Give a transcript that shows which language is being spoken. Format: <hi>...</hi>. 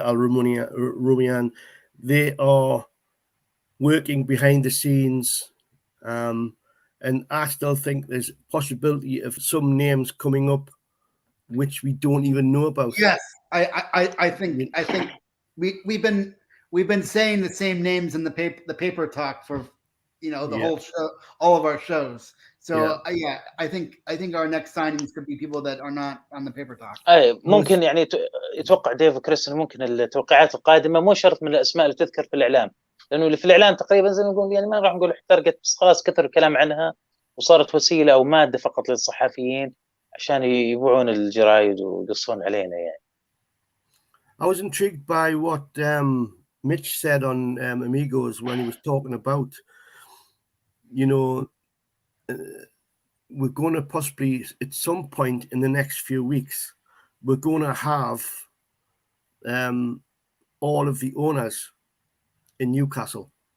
<en>Al Rumian, they are working behind the scenes, and I still think there's a possibility of some names coming up which we don't even know about. Yes, I think we've been saying the same names in the paper talk for whole show, all of our shows. So I think our next signings could be people that are not on the paper talk.</en> <ar>ممكن يعني يتوقع ديف وكريس ممكن التوقعات القادمه مو شرط من الاسماء اللي تذكر في الاعلام، لانه اللي في الاعلام تقريبا زي ما نقول يعني ما راح نقول احترقت، بس خلاص كثر الكلام عنها وصارت وسيله او ماده فقط للصحفيين عشان يبيعون الجرايد ويقصون علينا يعني.</ar> <en>I was intrigued by what Mitch said on Amigos when he was talking about, we're going to possibly at some point in the next few weeks, we're going to have all of the owners in Newcastle.</en>